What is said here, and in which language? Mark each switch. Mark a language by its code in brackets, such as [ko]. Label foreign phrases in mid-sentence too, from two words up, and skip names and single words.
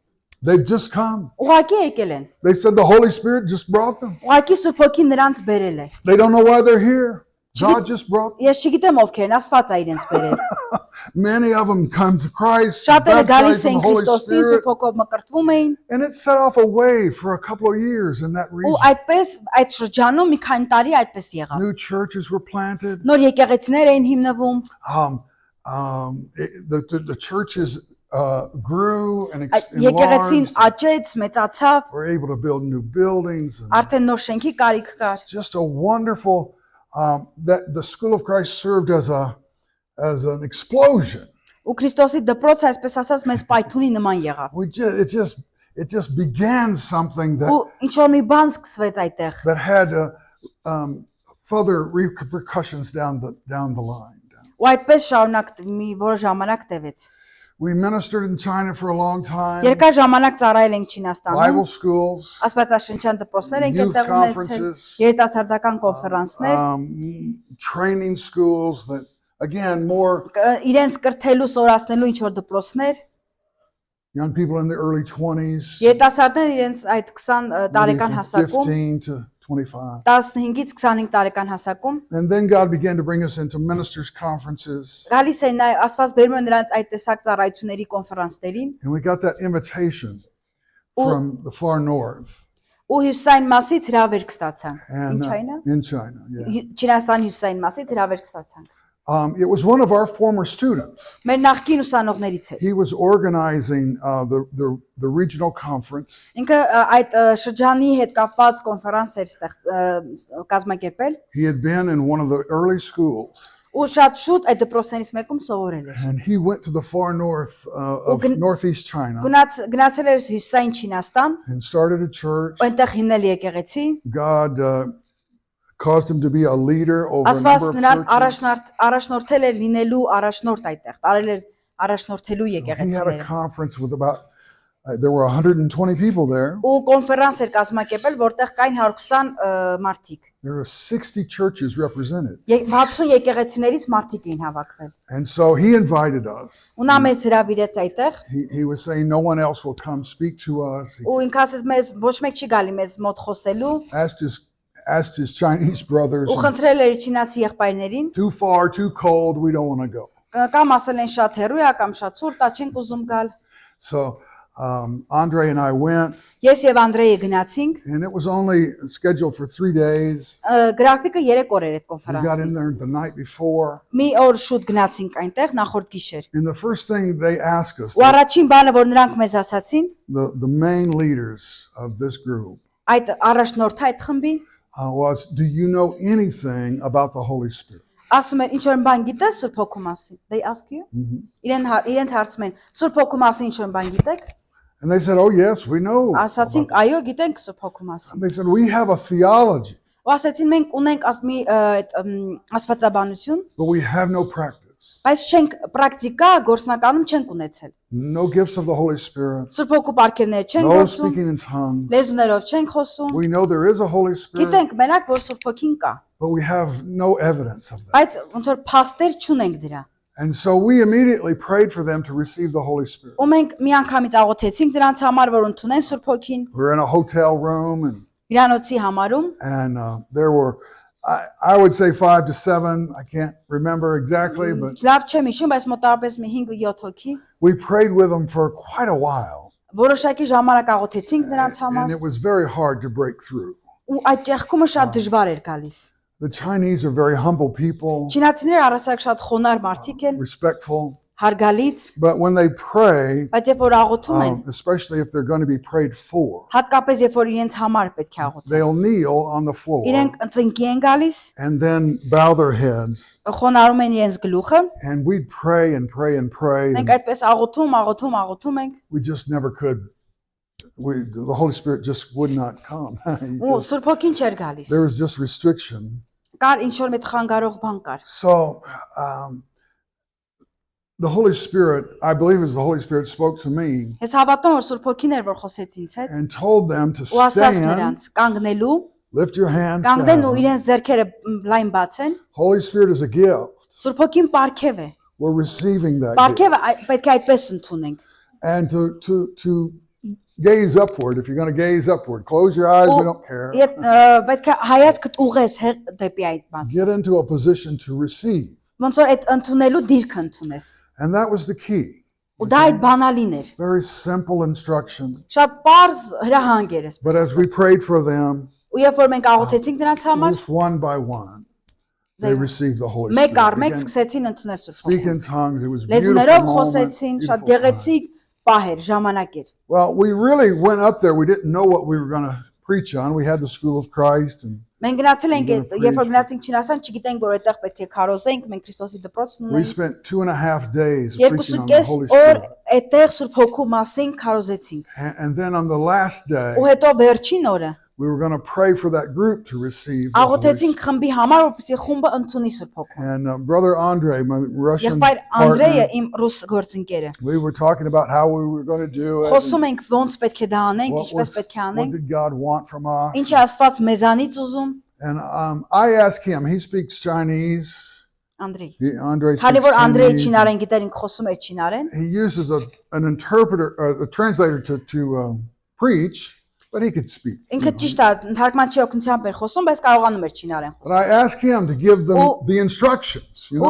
[en] They've just come. [hy] Ուղղակի եկել են։ [en] They said the Holy Spirit just brought them. [hy] Ուղղակի Սուրբ Հոգին նրանց բերել է։ [en] They don't know why they're here. God just brought [hy] Ես չգիտեմ ովքեր են, Աստված է իրենց բերել։ [en] many of them come to Christ, [hy] Շատերը գալիս [en] baptized in [hy] էին [en] the Holy [hy] Քրիստոսին, [en] Spirit, [hy] Սուրբ Հոգով մկրտվում էին, [en] and it set off a wave for a couple of years in that [hy] ու [en] region. [hy] այդպես այդ շրջանում մի քանի տարի այդպես եղավ։ [en] New churches were planted. [hy] Նոր եկեղեցիներ էին հիմնվում, [en] The churches grew and [hy] այդ եկեղեցին [en] enlarged. [hy] աճեց, մեծացավ, [en] We're able to build new buildings. And [hy] արդեն նոր շենքի կարիք կար։ [en] just a wonderful that the School of Christ served as an explosion. [hy] Ու Քրիստոսի դպրոցը այսպես ասած մեզ պայթունի նման եղավ։ [en] It just began something [hy] Ու ինչ որ մի բան սկսվեց այդտեղ։ [en] that had further repercussions down the line. [hy] Ու այդպես շարունակ մի որոշ ժամանակ տևեց։ [en] We ministered in China for a long time. [hy] Երկար ժամանակ ծառայել ենք Չինաստանում, [en] Bible schools, [hy] աստվածաշնչյան դպրոցներ ենք [en] youth [hy] այդտեղ ունեցել, [en] conferences, [hy] երիտասարդական կոնֆերանսներ, [en] training schools that again more [hy] իրենց կրթելու, սորացնելու ինչ որ դպրոցներ, [en] young people in the early 20s, [hy] երիտասարդներ իրենց այդ 20 [en] maybe [hy] տարեկան [en] from [hy] հասակում, [en] 15 to 25. [hy] 15-ից 25 տարեկան հասակում, [en] And then God began to bring us into ministers' conferences. [hy] գալիս էին նաև Աստված բերում է նրանց այդ տեսակ ծառայությունների կոնֆերանսներին, [en] And we got that invitation from the far north [hy] ու հյուսային մասից հրավերք ստացանք։ [en] and [hy] Ինչ այն է։ [en] in China. Yeah. [hy] Չինաստանի հյուսային մասից հրավերք ստացանք։ [en] It was one of our former students. [hy] Մեր նախկին ուսանողներից էր։ [en] He was organizing the regional conference. [hy] Ինքը այդ շրջանի հետ կապված կոնֆերանս էր կազմակերպել [en] He had been in one of the early schools. [hy] ու շատ շուտ այդ դպրոցներից մեկում սովորել էր։ [en] And he went to the far north of northeast China [hy] Գնացել էր հյուսային Չինաստան, [en] and started a church. [hy] այնտեղ հիմնել եկեղեցի։ [en] God caused him to be a leader over a [hy] Աստված [en] number of [hy] նրան [en] churches. [hy] առաջնորդել էր լինելու առաջնորդ այդտեղ, տարել էր առաջնորդելու [en] He had a [hy] եկեղեցիները։ [en] conference with there were 120 people there. [hy] Ու կոնֆերանս էր կազմակերպել, որտեղ կային 120 մարդիկ։ [en] There were 60 churches represented. [hy] 60 եկեղեցիներից մարդիկ էին հավաքվել։ [en] And so he invited us. [hy] Ու նա մեզ հրավիրեց այդտեղ, [en] He was saying no one else will come speak to us. He [hy] ու ինքը ասեց մեզ ոչ մեկ չի գալի մեզ մոտ խոսելու, [en] asked his Chinese brothers, [hy] ու խնդրել էր չինացի եղբայրներին, [en] too far, too cold, we don't want to go. [hy] կամ ասել են շատ հեռու է, կամ շատ ցուրտ է, չենք ուզում գալ։ [en] So Andre and I went, [hy] Ես եւ Անդրեյը գնացինք, [en] and it was only scheduled for 3 days. [hy] գրաֆիկը 3 օր էր այդ [en] We got [hy] կոնֆերանսի։ [en] in there the night before. [hy] Մի օր շուտ գնացինք այնտեղ, նախորդ գիշեր։ [en] And the first thing they asked us, [hy] Ու առաջին բանը, որ նրանք մեզ ասացին, [en] the main leaders of this group, [hy] այդ առաջնորդը այդ խմբի [en] was, do you know anything about the Holy Spirit? [hy] ասում են ինչ որ բան գիտես Սուրբ Հոգու մասին։ [en] They ask you։ [hy] Իրենց հարցում են Սուրբ Հոգու մասին ինչ որ բան գիտեք։ [en] And they said, oh yes, we know. [hy] Ասացինք այո, գիտենք Սուրբ Հոգու մասին։ [en] And they said, we have a theology, [hy] Ու ասացին մենք ունենք մի այդ աստվածաբանություն, [en] but we have no practice. [hy] բայց չենք պրակտիկա գործնականում չենք ունեցել։ [en] No gifts of the Holy Spirit, [hy] Սուրբ Հոգու պարգևներ չենք [en] no [hy] գործում, [en] speaking in tongues. [hy] լեզուներով չենք խոսում։ [en] We know there is a Holy Spirit, [hy] Գիտենք մենակ որ Սուրբ Հոգին կա, [en] but we have no evidence of that. [hy] բայց ոնց որ փաստեր չունենք դրա։ [en] And so we immediately prayed for them to receive the Holy Spirit. [hy] Ու մենք միանգամից աղոթեցինք դրանց համար, որ ընդունեն Սուրբ Հոգին [en] We were in a hotel room, [hy] հյուրանոցի համարում, [en] and there were, I would say 5 to 7. I can't remember exactly, but [hy] լավ չեմ հիշում, բայց մոտավորապես մի 5-7 հոգի։ [en] we prayed with them for quite a while, [hy] Որոշակի ժամանակ աղոթեցինք նրանց [en] and [hy] համար, [en] it was very hard to break through. [hy] ու այդ ճեղքումը շատ դժվար էր գալիս։ [en] The Chinese are very humble people, [hy] Չինացիները առասակ շատ խոնար մարդիկ են, [en] respectful, [hy] հարգալից, [en] but when they pray, [hy] բայց երբ որ աղոթում են, [en] especially if they're going to be prayed for, [hy] հատկապես երբ որ իրենց համար պետք է աղոթեն, [en] they'll kneel on the floor [hy] իրենք ծնկի են գալիս, [en] and then bow their heads, [hy] խոնարհում են իրենց գլուխը, [en] and we'd pray and pray and pray. [hy] մենք [en] And [hy] այդպես աղոթում ենք, [en] we just never could. The Holy Spirit just would not come. [hy] ու Սուրբ Հոգին չէր գալիս։ [en] There was just restriction. [hy] Կար ինչ որ մեծ խանգարող բան կար։ [en] So the Holy Spirit, I believe, as the Holy Spirit spoke to me [hy] Ես հավատում որ Սուրբ Հոգին էր որ խոսեց ինձ հետ, [en] and told them to [hy] ու ասաց [en] stand, [hy] նրանց կանգնելու, [en] lift your hands [hy] կանգնեն ու [en] down. [hy] իրենց ձեռքերը լայն բացեն։ [en] Holy Spirit is a gift. [hy] Սուրբ Հոգին պարգև է։ [en] We're receiving that gift. [hy] Պարգևը պետք է այդպես ընդունենք։ [en] And to gaze upward. If you're going to gaze upward, close your eyes. We don't care. [hy] Պետք է հայացքդ ուղես դեպի այդ մաս։ [en] Get into a position to receive. [hy] Ոնց որ այդ ընդունելու դիրքը ընդունես։ [en] And that was the key. [hy] Ու դա այդ բանալին էր։ [en] Very simple instruction. [hy] Շատ པարզ հրահանգ էր էս։ [en] But as we prayed for them, [hy] Ու երբ որ մենք աղոթեցինք նրանց համար, [en] just one by one, they received the Holy [hy] մեկ առ մեկ [en] Spirit. [hy] սկսեցին ընդունել Սուրբ [en] Speak [hy] Հոգին։ [en] in tongues. It was a [hy] Լեզուներով [en] beautiful moment. [hy] խոսեցին, շատ [en] beautiful time. [hy] գեղեցիկ պահեր, ժամանակ էր։ [en] Well, we really went up there. We didn't know what we were going to preach on. We had the School of Christ, and [hy] Մենք գնացել ենք, [en] We're gonna [hy] երբ որ [en] preach. [hy] գնացինք Չինաստան, չգիտենք որ այդտեղ պետք է քարոզենք, մենք Քրիստոսի դպրոցն [en] we [hy] ունենք։ [en] spent 2.5 days preaching on the [hy] 2.5 [en] Holy [hy] օր [en] Spirit. [hy] այդտեղ Սուրբ Հոգու մասին քարոզեցինք։ [en] And then on the last day, [hy] Ու հետո վերջին օրը [en] we were going to pray for that group to receive the Holy [hy] աղոթեցինք [en] Spirit. [hy] խմբի համար, որպեսզի խումբը ընդունի Սուրբ Հոգուն։ [en] And Brother Andre, my Russian [hy] Եղբայր Անդրեյը [en] partner, [hy] իմ ռուս գործընկերը։ [en] we were talking about how we were going to do it. [hy] Խոսում ենք ոնց պետք է դա անենք, [en] What, [hy] ինչպես պետք է [en] what [hy] անենք, [en] did God want from us? [hy] ինչ է Աստված մեզանից ուզում։ [en] And I asked him, he speaks Chinese. [hy] Անդրեյ։ [en] Andre [hy] Քանի [en] speaks [hy] որ Անդրեյը [en] Chinese. [hy] չինարեն գիտեր, ինք խոսում էր չինարեն, [en] He uses an interpreter, a translator to preach, but he could speak. [hy] ինքը ճիշտ է, թարգմանչի օգնությամբ էր խոսում, բայց կարողանում էր չինարեն [en] But [hy] խոսել։ [en] I asked him to give them Oh. the instructions. You